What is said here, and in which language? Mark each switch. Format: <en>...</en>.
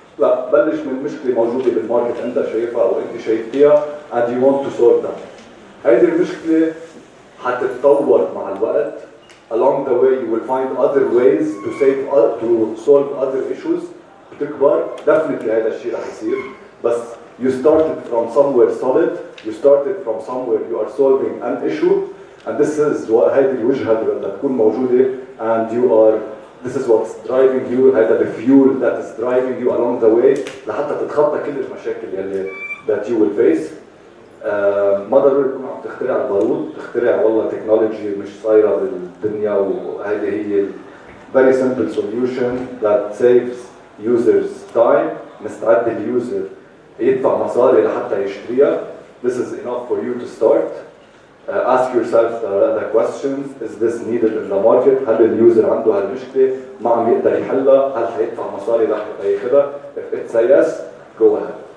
<ar>لا، بلش من مشكلة موجودة بالماركت أنت شايفها أو أنت شايف فيها</ar> <en>and you want to solve that.</en> <ar>هيدي المشكلة حتتطور مع الوقت.</ar> <en>Along the way you will find other ways to solve other issues.</en> <ar>بتكبر definitely هذا الشيء رح يصير.</ar> <en>بس you started from somewhere solid. You started from somewhere you are solving an issue, and this is</en> <ar>هذه الوجهة اللي بدها تكون موجودة,</ar> <en>and this is what's driving you. هذا the fuel that is driving you along the way</en> <ar>لحتى تتخطى كل المشاكل يلي</ar> <en>that you will face.</en> <ar>ما ضروري تكون عم تخترع البارود، تخترع والله تكنولوجي مش صايرة بالدنيا، وهذه هي</ar> <en>very simple solution that saves users time.</en> <ar>مستعد اليوزر يدفع مصاري لحتى يشتريها.</ar> <en>This is enough for you to start. Ask yourself the questions. Is this needed in the market?</en> <ar>هل اليوزر عنده هالمشكلة ما عم يقدر يحلها؟ هل حيدفع مصاري لحتى ياخذها؟</ar> <en>If it's a yes, go ahead.</en>